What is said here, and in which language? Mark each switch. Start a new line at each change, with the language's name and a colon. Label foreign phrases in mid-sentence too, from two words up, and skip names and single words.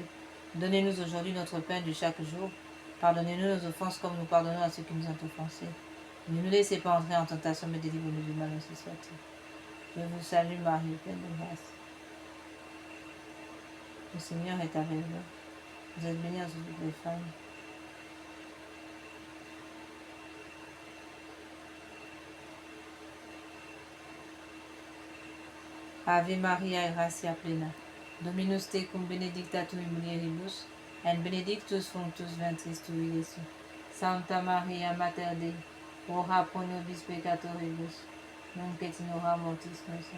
French: Donnez-nous aujourd'hui notre pain de chaque jour. Pardonnez-nous nos offenses comme nous pardonnons à ceux qui nous ont offensés. Ne nous laissez pas entrer en tentation, mais délivrez-nous du mal, ainsi soit-il. Je vous salue Marie, pleine de grâce. Le Seigneur est avec vous. Vous êtes bénie entre toutes les femmes.
Latin: Ave Maria, gratia plena, Dominus tecum benedicta tu in mulieribus, et benedictus fructus ventris tui, Iesus. Santa Maria, Mater Dei, ora pro nobis peccatoribus, Nunc et in hora mortis nostre.